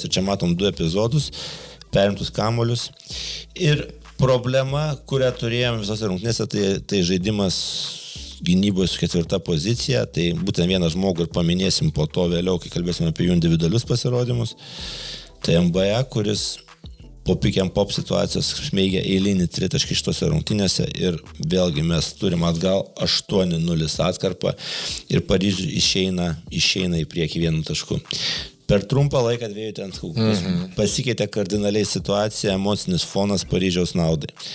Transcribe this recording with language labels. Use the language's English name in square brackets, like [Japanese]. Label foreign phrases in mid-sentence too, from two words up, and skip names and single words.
[Lithuanian] Ir čia matom 2 epizodus, perimtus kamuolius. Ir problema, kurią turėjom visose rungtynėse, tai žaidimas gynyboje su 4 pozicija, tai būtent vieną žmogų ir paminėsim po to vėliau, kai kalbėsime apie jų individualius pasirodymus. Tai MBA, kuris po [English] pick and pop [Lithuanian] situacijos smeigia eilinį 3 taškį šitose rungtynėse ir vėlgi mes turim atgal 8-0 atkarpą ir Paryžius išeina į priekį 1 tašku. Per trumpą laiką 2 ten pasikeitė kardinaliai situacija, emocinis fonas Paryžiaus naudai.